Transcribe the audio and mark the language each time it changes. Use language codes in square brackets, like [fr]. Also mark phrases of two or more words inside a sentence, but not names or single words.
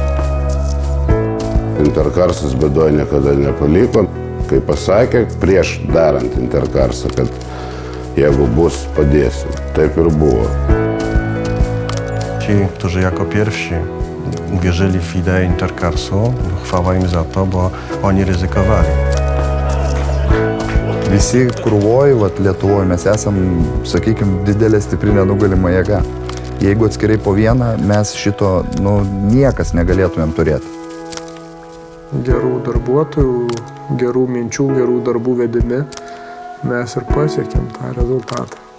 [lt] Intercarsas bėdoje niekada nepaliko. Kai pasakė prieš darant Intercarsą, kad jeigu bus, padėsiu. Taip ir było. [pl] Ci, którzy jako pierwsi wierzyli w ideę Intercarsu, chwała im za to, bo oni ryzykowali. [lt] Visi krūvoj, Lietuvoje mes esam, sakykime, didelė stipri nenugalima jėga. Jeigu atskirai po vieną, mes šito, niekas negalėtumėm turėti. Gerų darbuotojų, gerų minčių, gerų darbų vedimi mes ir pasiekėm tą rezultatą.